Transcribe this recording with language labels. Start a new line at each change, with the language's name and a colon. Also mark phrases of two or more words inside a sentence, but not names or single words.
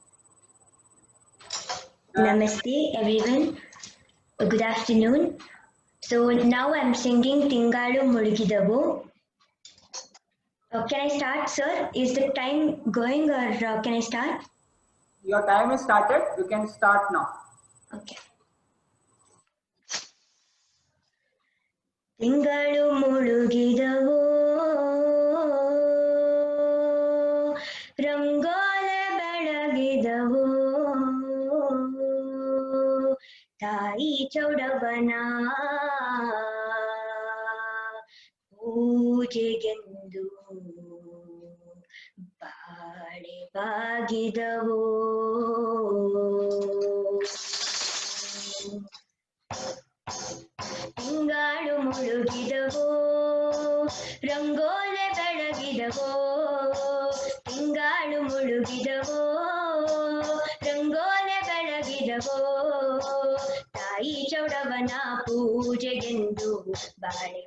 English: Namaste, everyone. Good afternoon. So now I'm singing Tingalu Murugidavu. Can I start, sir? Is the time going, or can I start? Your time is started. You can start now.
Kannada: Okay. ತಿಂಗಳು ಮುಳುಗಿದವೋ ರಂಗೋಲೆ ಬೆಳಗಿದವೋ ತಾಯಿ ಚೌಡವ್ವನ ಪೂಜೆಗೆಂದು ಬಾಳೆ ಬಾಗಿದವೋ ತಿಂಗಾಳು ಮುಳುಗಿದವೋ ರಂಗೋಲೆ ಬೆಳಗಿದವೋ ತಿಂಗಾಳು ಮುಳುಗಿದವೋ ರಂಗೋಲೆ ಬೆಳಗಿದವೋ ತಾಯಿ ಚೌಡವನ ಪೂ ಪೂಜೆಗೆಂದು ಬಾಳೆ